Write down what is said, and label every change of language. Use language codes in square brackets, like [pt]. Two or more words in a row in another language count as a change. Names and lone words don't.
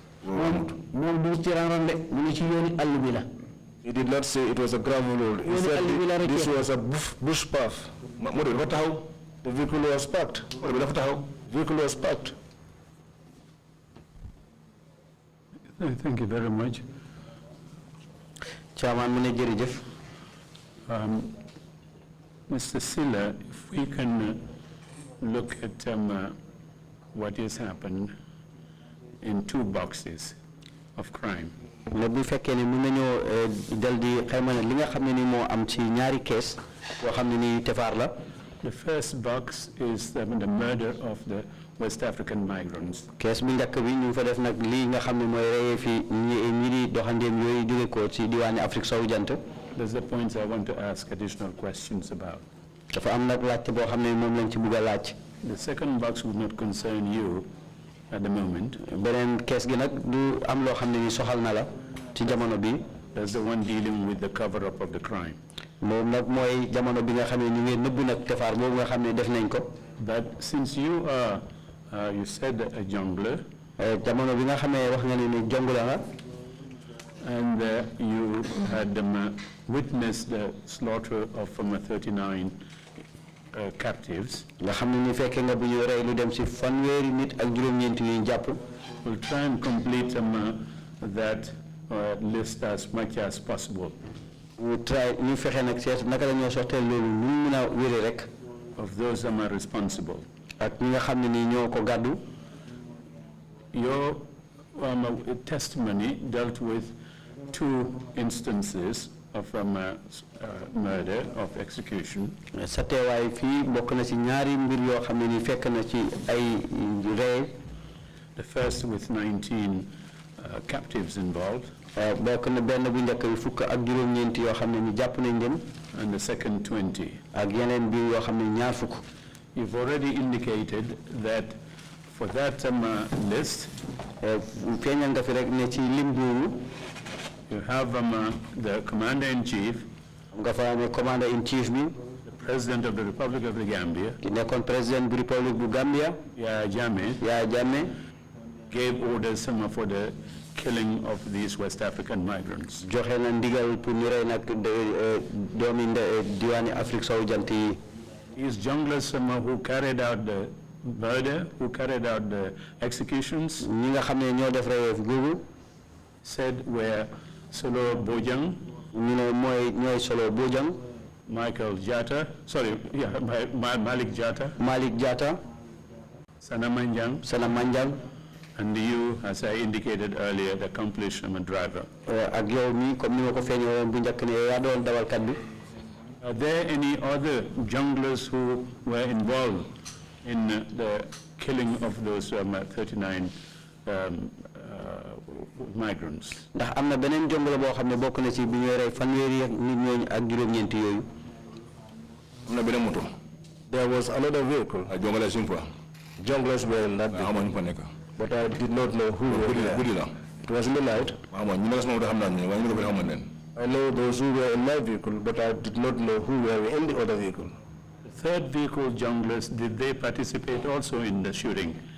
[en] He did not say it was a gravel road. He said this was a bush path. The vehicle was parked. The vehicle was parked. Thank you very much. [wo] Chairman mu ne jërëjëf. [en] Mr. Silla, if we can look at what has happened in 2 boxes of crime. [wo] ne bu fekkee ne mën nañoo dal di xayma ne li nga xam ne ni moo am ci ñaari kees yoo xam ne ni tefaar la. [en] The first box is the murder of the West African migrants. [wo] Kees bi njëkk bi ñu fa def nag lii nga xam ne mooy reyee fi ñi di doxandeem yooyu jóge ko ci diwaani Afrique sowu jant. [en] There's the points I want to ask additional questions about. [wo] dafa am nag laajte boo xam ne moom lañ ci bugg a laaj. [en] The second box would not concern you at the moment. [wo] beneen kees gi nag du am loo xam ne ni soxal na la ci jamono bi. [en] That's the one dealing with the cover-up of the crime. [wo] moom nag mooy jamono bi nga xam ne ñu ngi nëbbu nag tefaar boobu nga xam ne def nañ ko. [en] But since you are, you said a jungler. [wo] jamono bi nga xam ne wax nga ne ni jongula nga. [en] And you had witnessed the slaughter of 39 captives. [wo] nga xam ne ni fekke nga bu ñu rey lu dem si fanweeri nit ak juróom-ñeent yu ñu jàpp. [en] We'll try and complete that list as much as possible. [wo] ñu try ñu fexe nag seet naka la ñoo sotteel loolu ñu mun a wéri rek. [en] Of those are responsible. [wo] ak ñi nga xam ne ni ñoo ko gàddu. [en] Your testimony dealt with 2 instances of murder, of execution. [wo] sa teewaay fii bokk na ci ñaari mbir yoo xam ne ni fekk na ci ay rey. [en] The first with 19 captives involved. [wo] bokk na benn bu njëkk bi fukk ak juróom-ñeent yoo xam ne ni jàpp nañ leen. [en] And the second 20. [wo] ak yeneen bi yoo xam ne ñaar fukk. [en] You've already indicated that for that list, [wo] feeñal nga fi rek ne ci lim boobu. [en] you have the commander-in-chief. [wo] nga fa ne commander-in-chief bi. [en] The president of the Republic of the Gambia. [wo] ki nekkoon président bu République bu Gambia. [en] Yaya Jammeh gave orders for the killing of these West African migrants. [wo] joxe na ndigal pour ñu rey nag doomi diwaani Afrique sowu jant yi. [en] These junglers who carried out the murder, who carried out the executions, [wo] ñi nga xam ne ñoo def reyeef googu. [en] said were Solo Bojang. [wo] ñu ne ñooy Solo Bojang. Malik Jatta. Malik Jatta. Sana Manjang. [en] And you, as I indicated earlier, the accomplished driver. [wo] ak yow mi comme ni ma ko feeñoo bu njëkk ne yaa doon dawalkat bi. [en] Are there any other junglers who were involved in the killing of those 39 migrants? [wo] ndax am na beneen jongla boo xam ne bokk na ci bi ñuy rey fanweeri nit ñooñu ak juróom-ñeent yooyu. am na beneen moto. [en] There was another vehicle. [wo] jongla simple. [en] Junglers were in that vehicle. But I did not know who were there. It was midnight. I know those who were in my vehicle, but I did not know who were in the other vehicle. The third vehicle junglers, did they participate also in the shooting?